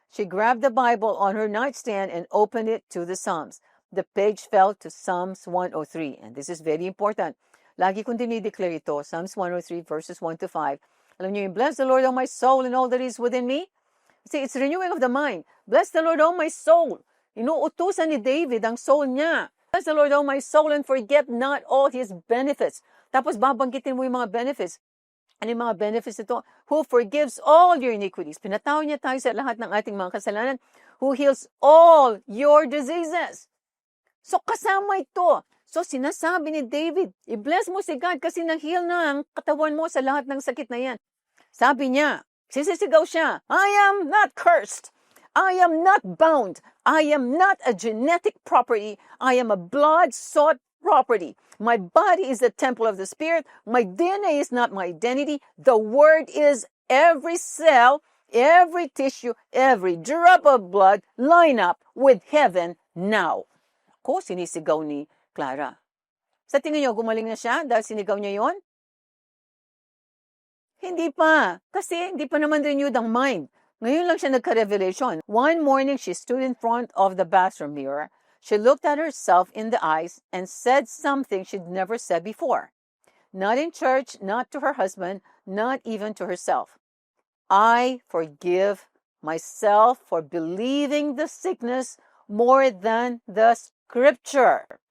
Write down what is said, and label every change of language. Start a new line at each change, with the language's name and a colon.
English: She grabbed the Bible on her nightstand and opened it to the Psalms. The page fell to Psalms 103. And this is very important.
Filipino: Lagi kong dinideclare ito, Psalms 103 verses 1 to 5. Alam niyo yung,
English: bless the Lord, O my soul, and all that is within me. See, it's renewing of the mind. Bless the Lord, O my soul.
Filipino: Inuutusan ni David ang soul niya.
English: Bless the Lord, O my soul, and forget not all His benefits.
Filipino: Tapos babanggitin mo yung mga benefits. Ano yung mga benefits ito?
English: Who forgives all your iniquities.
Filipino: Pinatawad niya tayo sa lahat ng ating mga kasalanan.
English: Who heals all your diseases.
Filipino: So kasama ito. So sinasabi ni David, i-bless mo si God kasi na-heal na ang katawan mo sa lahat ng sakit na yan. Sabi niya, sisisigaw siya,
English: I am not cursed. I am not bound. I am not a genetic property. I am a blood-sought property. My body is the temple of the Spirit. My DNA is not my identity. The Word is every cell, every tissue, every drop of blood line up with heaven now.
Filipino: Ako, sinisigaw ni Clara. Sa tingin niyo, gumaling na siya dahil sinigaw niya yon? Hindi pa. Kasi hindi pa naman renewed ang mind. Ngayon lang siya nagka-revelation.
English: One morning, she stood in front of the bathroom mirror. She looked at herself in the eyes and said something she'd never said before. Not in church, not to her husband, not even to herself. I forgive myself for believing the sickness more than the Scripture.